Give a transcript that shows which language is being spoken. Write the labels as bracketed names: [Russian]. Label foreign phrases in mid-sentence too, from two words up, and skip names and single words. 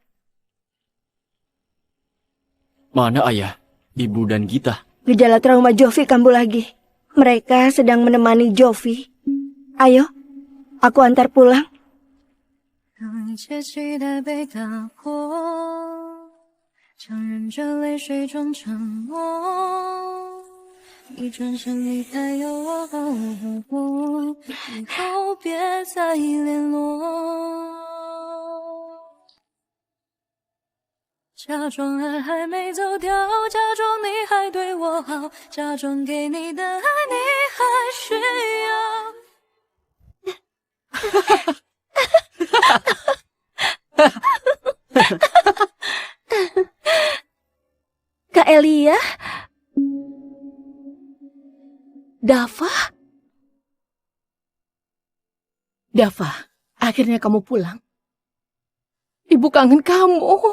[Indonesian] Mana ayah, ibu dan Gita? Gejala trauma Jovi kambuh lagi. Mereka sedang menemani Jovi. Ayo, aku antar pulang. [Chinese] 当一切期待被打破，强忍着泪水装沉默，一转身离开，有我和我，以后别再联络。假装爱还没走掉，假装你还对我好，假装给你的爱你还需要。 [Indonesian] Kak Elia? Dafa? Dafa, akhirnya kamu pulang. Ibu kangen kamu.